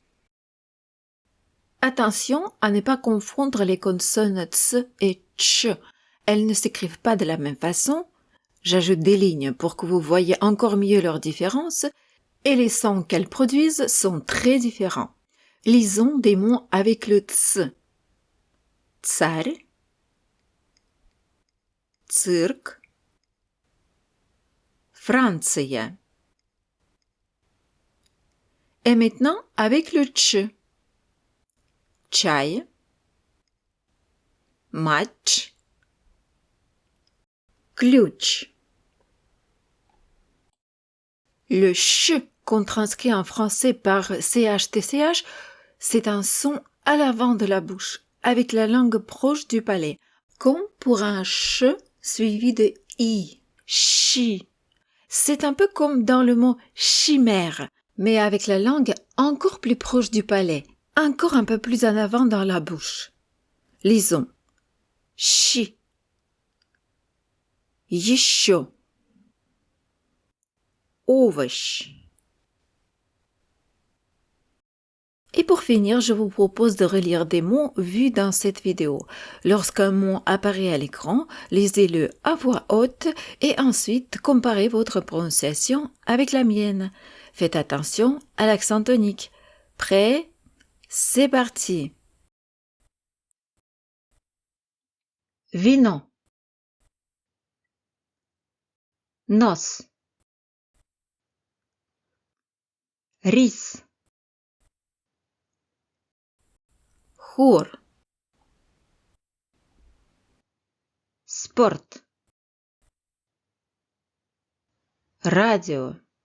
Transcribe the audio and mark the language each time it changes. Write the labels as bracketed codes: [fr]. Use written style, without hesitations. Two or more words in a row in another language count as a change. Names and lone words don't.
[fr] Attention à ne pas confondre les consonnes ts et tch. Elles ne s'écrivent pas de la même façon. J'ajoute des lignes pour que vous voyez encore mieux leur différence, et les sons qu'elles produisent sont très différents. Lisons des mots avec le ts. [ru] Tsar, цирк, Франция. [fr] Et maintenant avec le tch. [ru] Чай, матч, ключ. [fr] Le ch qu'on transcrit en français par CHTCH, c'est un son à l'avant de la bouche, avec la langue proche du palais, comme pour un ch suivi de i, chi. C'est un peu comme dans le mot chimère, mais avec la langue encore plus proche du palais, encore un peu plus en avant dans la bouche. Lisons. [ru] Chi. Еще. Овощ. [fr] Et pour finir, je vous propose de relire des mots vus dans cette vidéo. Lorsqu'un mot apparaît à l'écran, lisez-le à voix haute et ensuite comparez votre prononciation avec la mienne. Faites attention à l'accent tonique. Prêt? C'est parti. Vino. [ru] Nos. Рис. Хор. Спорт. Радио.